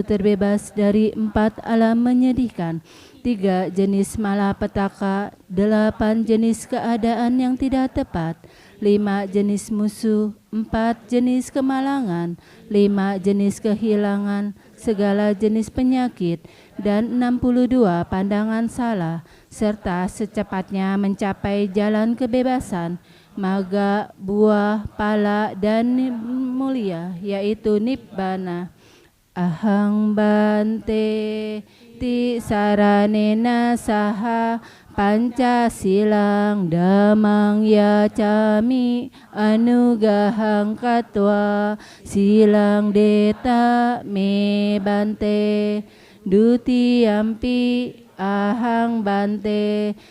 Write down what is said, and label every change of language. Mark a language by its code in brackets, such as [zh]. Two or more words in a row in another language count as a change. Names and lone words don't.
[id] terbebas dari 4 alam menyedihkan, 3 jenis malapetaka, 8 jenis keadaan yang tidak tepat, 5 jenis musuh, 4 jenis kemalangan, 5 jenis kehilangan, segala jenis penyakit, dan 62 pandangan salah, serta secepatnya mencapai jalan kebebasan, maga, buah, pala, dan mulia, yaitu Nibbana. [pi] Ahang bante tisaranena saha Pancasilang damang yacami anugahang katwa silang deta me bante dutiyampi ahang bante